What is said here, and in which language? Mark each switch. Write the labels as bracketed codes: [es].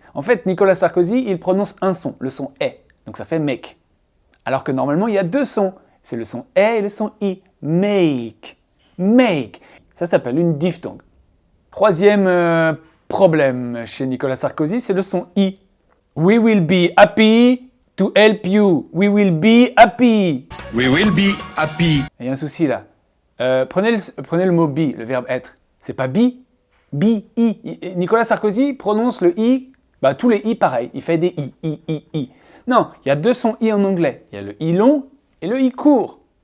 [fr] En fait, Nicolas Sarkozy, il prononce un son, le son est. Donc ça fait make. Alors que normalement, il y a 2 sons. C'est le son est et le son i. Make. Make. Ça s'appelle une diphtongue. Troisième problème chez Nicolas Sarkozy, c'est le son i. [en] We will be happy to help you. We will be happy. We will be happy. [fr] Il y a un souci là. Prenez le mot be, le verbe être. C'est pas be, be, i. Nicolas Sarkozy prononce le i, bah tous les i pareil. Il fait des i. Non, il y a 2 sons i en anglais. Il y a le i long et le i court.